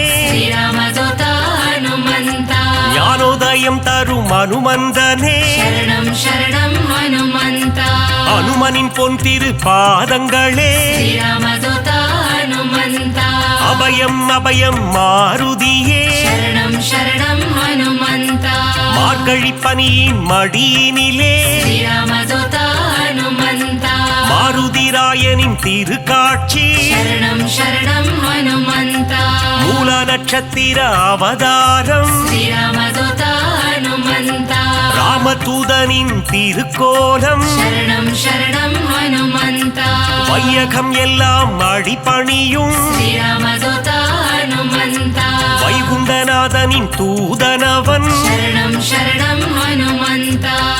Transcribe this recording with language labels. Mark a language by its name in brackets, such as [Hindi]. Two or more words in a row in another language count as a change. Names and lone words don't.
[Kannada] ಶ್ರೀರಾಮದೂತ ಹನುಮಂತ [Tamil] ஞானோதயம் தரும் அனுமந்தனே [Kannada] ಶರಣಂ ಶರಣಂ ಹನುಮಂತ [Tamil] அனுமனின் பொன் திரு பாதங்களே [Kannada] ಶ್ರೀರಾಮದೂತ ಹನುಮಂತ [Tamil] அபயம் அபயம் மாருதியே [Kannada] ಶರಣಂ ಶರಣಂ ಹನುಮಂತ [Tamil] மார்கழி பனியின் மடியினிலே [Kannada] ಶ್ರೀರಾಮದೂತ ಹನುಮಂತ [Tamil] மாருதிராயனின் திருக்காட்சி [Kannada] ಶರಣಂ ಶರಣಂ ಹನುಮಂತ [Tamil] மூல நட்சத்திர அவதாரம் [Kannada] ಶ್ರೀರಾಮದೂತ ಹನುಮಂತ [Tamil] ராம ராமதூதனின் திருக்கோலம் சரணம் சரணம் ஹனுமந்தா வையகம் எல்லாம் அடிபணியும் ஸ்ரீராமதூதா ஹனுமந்தா வைகுண்டநாதனின் தூதனவன் சரணம் சரணம் ஹனுமந்தா